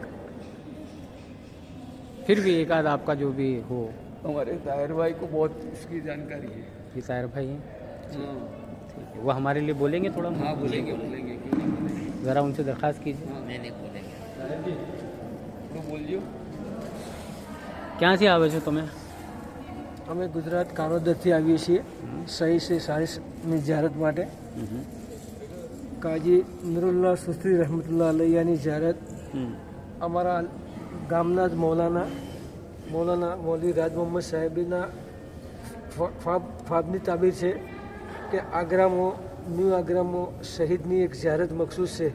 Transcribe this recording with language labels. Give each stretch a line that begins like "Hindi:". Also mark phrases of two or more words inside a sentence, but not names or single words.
Urdu: پھر بھی ایک آدھ آپ کا جو بھی ہو. ہمارے طاہر بھائی کو بہت اس کی جانکاری ہے. یہ طاہر بھائی ہیں. ہاں ٹھیک ہے. وہ ہمارے لیے بولیں گے تھوڑا؟ ہاں بولیں گے کیوں نہیں بولیں گے. ذرا ان سے درخواست کیجیے. نہیں بولیں گے. طاہر جی تھوڑا બોલજો.
Gujarati: ક્યાંથી આવે છો તમે? અમે ગુજરાત કાનોદરથી આવીએ છીએ સહી શ્રી સારીસની ઝારત માટે. કાજી નુરુલ્લાહ સુસ્તી રહમતુલ્લાહ અલૈયાની ઝારત અમારા ગામના જ મૌલાના મૌલવી રાજ મોહમ્મદ સાહેબના ફાબની તાબીર છે કે આગ્રામાં ન્યૂ આગ્રામાં શહીદની એક ઝારત મખસૂસ છે.